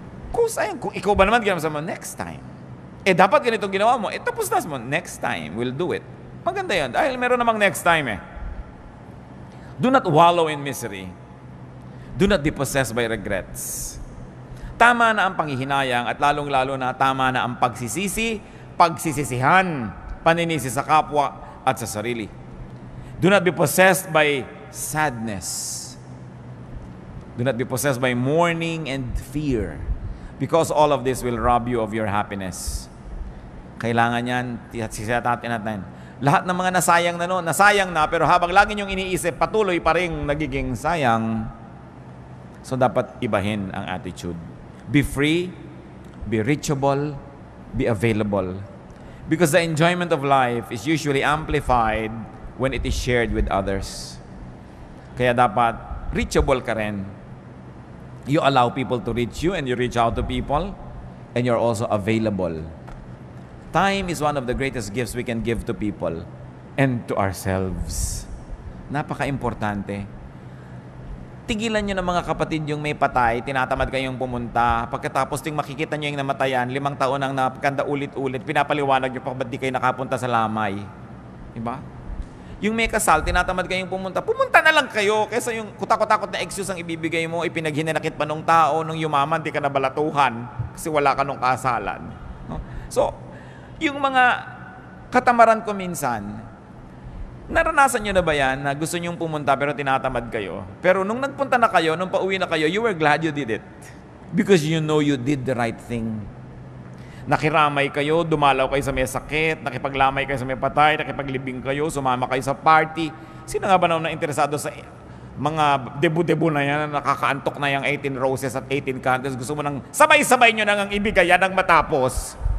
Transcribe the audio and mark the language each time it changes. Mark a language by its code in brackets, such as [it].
[tl] Kung ikaw ba naman ginawa mo, next time. Dapat ganitong ginawa mo, tapos na mo, [en] next time, we'll do it. [tl] Maganda yan, dahil meron namang next time eh. [en] Do not wallow in misery. Do not be possessed by regrets. [tl] Tama na ang panghihinayang at lalong-lalo na tama na ang pagsisisi, pagsisisihan, paninisi sa kapwa at sa sarili. [en] Do not be possessed by sadness. Do not be possessed by mourning and fear because all of this will rob you of your happiness. [tl] Kailangan yan, sisatatin natin. Lahat ng mga nasayang na nasayang na, pero habang lagi niyong iniisip, patuloy pa rin nagiging sayang. So dapat ibahin ang attitude. [en] Be free, be reachable, be available. Because the enjoyment of life is usually amplified when it is shared with others. [tl] Kaya dapat reachable ka rin. [en] You allow people to reach you and you reach out to people and you're also available. Time is one of the greatest gifts we can give to people and to ourselves. [tl] Napaka-importante. Tigilan nyo ng mga kapatid yung may patay, tinatamad kayong pumunta. Pagkatapos ting makikita nyo yung namatayan, 5 taon ang napaganda ulit-ulit, pinapaliwanag nyo pa ba't di kayo nakapunta sa lamay. Diba? Yung may kasal, tinatamad kayong pumunta na lang kayo kaysa yung kutakot-takot na excuse ang ibibigay mo, ipinaghinanakit pa nung tao, nung yumaman, di ka nabalatuhan kasi wala ka nung kasalan. No? So, yung mga katamaran ko minsan, naranasan nyo na ba yan na gusto nyong pumunta pero tinatamad kayo? Pero nung nagpunta na kayo, [en] nung pauwi na kayo, you were glad you did it. Because you know you did the right thing. [tl] Nakiramay kayo, dumalaw kayo sa may sakit, nakipaglamay kayo sa may patay, nakipaglibing kayo, sumama kayo sa party. Sino nga ba na interesado sa mga debu-debu na yan, nakakaantok na yung 18 roses at 18 candles? Gusto mo nang sabay-sabay nyo nang ibigay yan ang matapos.